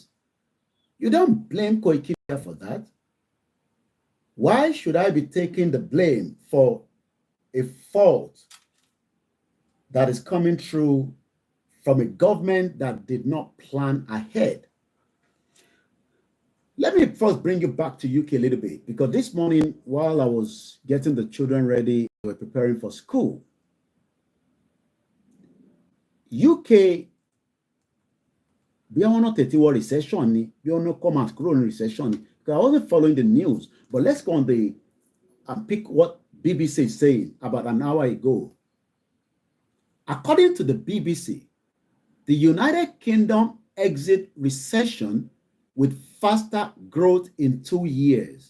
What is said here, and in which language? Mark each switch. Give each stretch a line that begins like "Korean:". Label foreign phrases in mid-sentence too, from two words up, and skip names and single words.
English: You don't blame Koikimedia for that. Why should I be taking the blame for a fault that is coming through from a government that did not plan ahead? Let me first bring you back to UK a little bit, because this morning, while I was getting the children ready, we were preparing for school. UK,
Yoruba: bí àwọn náà tètè wọ recession ni, bí wọ́n náà
English: come out
Yoruba: kúrò ní recession ni.
English: Because I wasn't following the news, but let's go on and pick what BBC is saying about an hour ago. According to the BBC, the United Kingdom exit recession with faster growth in 2 years.